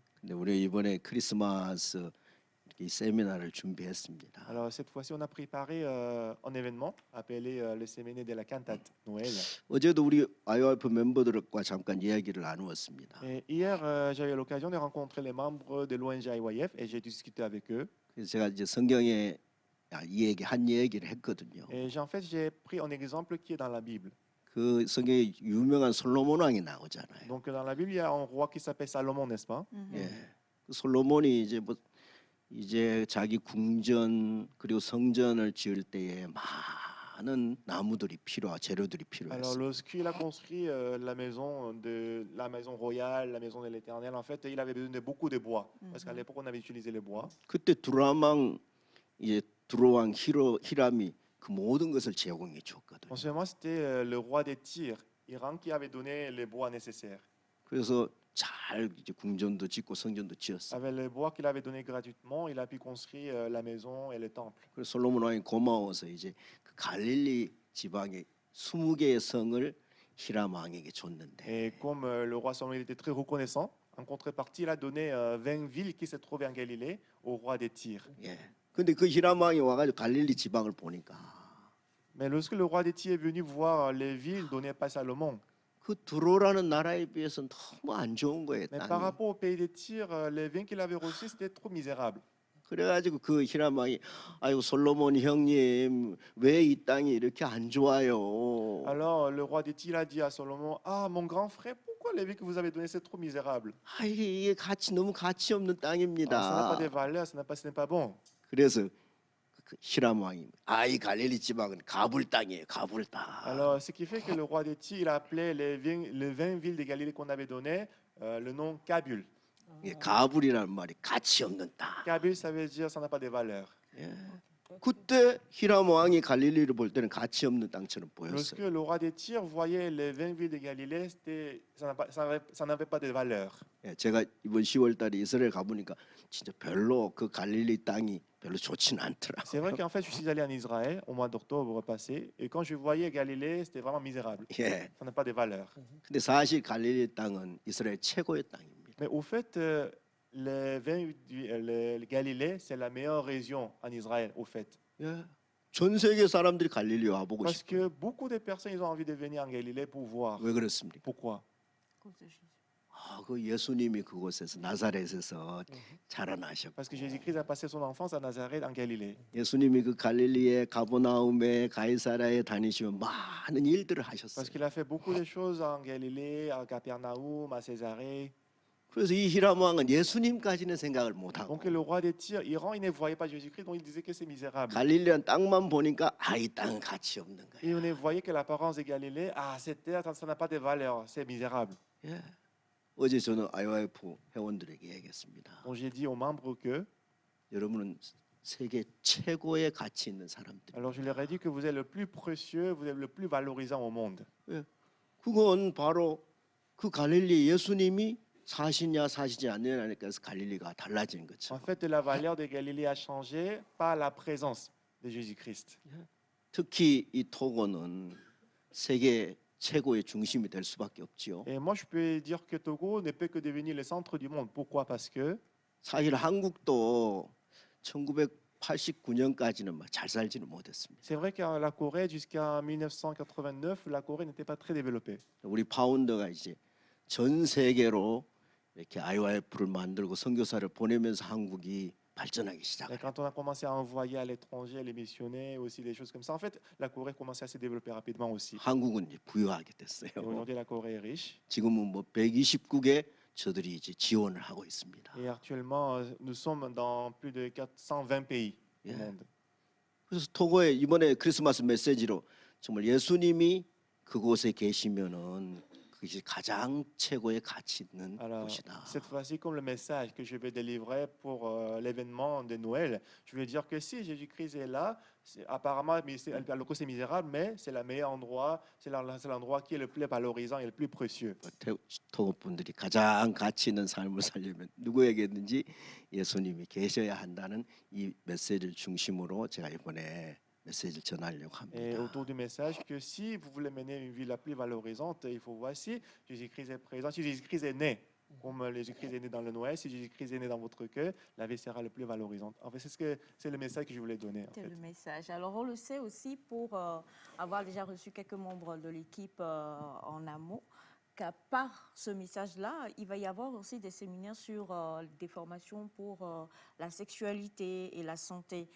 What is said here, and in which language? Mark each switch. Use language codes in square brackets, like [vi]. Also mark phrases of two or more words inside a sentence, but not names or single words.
[ko] 근데 우리 이번에 크리스마스 이 세미나를 준비했습니다. [fr] Alors cette fois-ci, on a préparé un événement appelé le séminaire de la cantate Noël. [ko] 어제도 우리 IOF 멤버들과 잠깐 이야기를 나누었습니다. [fr] Et hier, j'ai eu l'occasion de rencontrer les membres de l'ONG IYF et j'ai discuté avec eux. [ko] 그래서 제가 이제 성경에 한 얘기를 했거든요. [fr] Et en fait, j'ai pris un exemple qui est dans la Bible. [ko] 그 성경에 유명한 솔로몬 왕이 나오잖아요. [fr] Donc dans la Bible, il y a un roi qui s'appelle Salomon, n'est-ce pas? [ko] 예, 그 솔로몬이 이제 자기 궁전 그리고 성전을 지을 때에 많은 나무들이 재료들이 [fr] Alors [ko] 필요했어요. [fr] lorsqu'il a construit la maison royale, la maison de l'Éternel, en fait, il avait besoin de beaucoup de bois parce qu'à l'époque, on avait utilisé le bois. [ko] 그때 두로왕 히람이 그 모든 것을 제공해 줬거든요. [fr] En ce moment, c'était le roi des Tyr, Hiram, qui avait donné les bois nécessaires. [ko] 그래서 잘 이제 궁전도 짓고 성전도 지었어요. [fr] Avec le bois qu'il avait donné gratuitement, il a pu construire la maison et le temple. [ko] 그래서 솔로몬 왕이 고마워서 이제 그 갈릴리 지방에 20개의 성을 히람 왕에게 줬는데. [fr] Et comme le roi Salomon était très reconnaissant, en contrepartie, il a donné 20 villes qui se trouvaient en Galilée au roi des Tyr. [ko] 예. 근데 그 히람 왕이 와가지고 갈릴리 지방을 보니까. [fr] Mais lorsque le roi des Tyr est venu voir les villes données par Salomon, [ko] 그 두로라는 나라에 비해서는 너무 안 좋은 거예요. [fr] mais [ko] 땅이. [fr] par rapport au pays des Tyr, les vins qu'il avait reçus, c'était trop misérable. [ko] 그래가지고 그 히람 왕이 아이고 솔로몬 형님 왜 이 땅이 이렇게 안 좋아요? [fr] Alors le roi des Tyr a dit à Salomon, ah mon grand frère, pourquoi les vins que vous avez donnés, c'est trop misérable? [ko] 아 이게 너무 가치 없는 [fr] Ça n'a pas [ko] 땅입니다. [fr] de valeur, ce n'est pas bon. [ko] 그래서 그 히람 왕이 이 갈릴리 지방은 가불 땅이에요. 가불 땅. [fr] Alors ce qui fait que le roi des Tyr, il a appelé les 20 villes de Galilée qu'on avait données le nom Kabul. [ko] 예, 가불이라는 말이 가치 없는 땅. [fr] Kabul, ça veut dire ça n'a pas de valeur. [ko] 예. 그때 히람 왕이 갈릴리를 볼 때는 가치 없는 땅처럼 [fr] Lorsque [ko] 보였어요. [fr] le roi des Tyr voyait les 20 villes de Galilée, ça n'avait pas de valeur. [ko] 예, 제가 이번 10월달에 이스라엘 가보니까 진짜 별로 그 갈릴리 땅이 별로 좋지는 않더라고요. [fr] C'est vrai qu'en fait, je suis allé en Israël au mois d'octobre passé, et quand je voyais Galilée, c'était vraiment misérable. [ko] 예. [fr] Ça n'a pas de valeur. [ko] 근데 사실 갈릴리 땅은 이스라엘 최고의 땅입니다. [fr] Mais au fait, le Galilée, c'est la meilleure région en Israël, au fait. [ko] 예. 전 세계 사람들이 갈릴리 와보고 [fr] Parce [ko] 싶어요. [fr] que beaucoup de personnes, ils ont envie de venir en Galilée pour voir. [ko] 왜 그렇습니까? [fr] Pourquoi? [ko] 그 예수님이 그곳에서 나사렛에서 자라나셨고 [fr] Parce que Jésus-Christ a passé son enfance à Nazareth, en Galilée. [ko] 예수님이 그 갈릴리에 가버나움에 가이사라에 다니시면 많은 일들을 하셨어요. [fr] Parce qu'il a fait beaucoup de choses en Galilée, à Capernaum, à Césarée. [ko] 그래서 이 히람 왕은 예수님까지는 생각을 못하고 [fr] Donc le roi des Tyr, Iran, il ne voyait pas Jésus-Christ, donc il disait que c'est misérable. [ko] 갈릴리란 땅만 보니까 이 땅은 가치 없는 거예요. [fr] Et on ne voyait que l'apparence de Galilée, cette terre, ça n'a pas de valeur, c'est misérable. [ko] 예. 어제 저는 IOF 회원들에게 얘기했습니다. [fr] Donc j'ai dit aux membres que, [ko] 여러분은 세계 최고의 가치 있는 사람들. [fr] alors je leur ai dit que vous êtes le plus précieux, vous êtes le plus valorisant au monde. [ko] 예. 그건 바로 그 갈릴리 예수님이 사시지 않느냐니까 해서 갈릴리가 달라진 거죠. [fr] En fait, la valeur de Galilée a changé par la présence de Jésus-Christ. [ko] 특히 이 토고는 세계 최고의 중심이 될 수밖에 없지요. [fr] Et moi, je peux dire que Togo ne peut que devenir le centre du monde. Pourquoi? Parce que [ko] 사실 한국도 1989년까지는 잘 살지는 못했습니다. [fr] c'est vrai que la Corée, jusqu'en 1989, la Corée n'était pas très développée. [ko] 우리 파운더가 이제 전 세계로 이렇게 IYF를 만들고 선교사를 보내면서 한국이 발전하기 [fr] Et [ko] 시작해요. [fr] quand on a commencé à envoyer à l'étranger les missionnaires, aussi des choses comme ça, en fait, la Corée commençait à se développer rapidement aussi. [ko] 한국은 이제 부유하게 됐어요. [fr] Et aujourd'hui, la Corée est riche. [ko] 지금은 뭐 129개 저들이 이제 지원을 하고 있습니다. [fr] Et actuellement, nous sommes dans plus de 420 pays du [ko] 예. [fr] monde. [ko] 그래서 토고에 이번에 크리스마스 메시지로 정말 예수님이 그곳에 계시면은 그것이 가장 최고의 가치 있는 [fr] Alors, [ko] 곳이다. [fr] cette fois-ci, comme le message que je vais délivrer pour l'événement de Noël, je veux dire que si Jésus-Christ est là, apparemment, le coup c'est misérable, mais c'est le meilleur endroit, c'est l'endroit qui est le plus valorisant et le plus précieux. [ko] 토고 분들이 가장 가치 있는 삶을 살려면 누구에게든지 예수님이 계셔야 한다는 이 메시지를 중심으로 제가 이번에 메시지를 전하려고 [fr] Et [ko] 합니다. [fr] autour du message que si vous voulez mener une vie la plus valorisante, il faut voir si Jésus-Christ est présent, si Jésus-Christ est né, comme Jésus-Christ est né dans le Noël, si Jésus-Christ est né dans votre cœur, la vie sera le plus valorisante. En fait, c'est le message que je voulais donner. En C'est fait. le message. Alors, on le sait aussi pour avoir déjà reçu quelques membres de l'équipe en amont, qu'à part ce message-là, il va y avoir aussi des séminaires sur des formations pour la sexualité et la santé.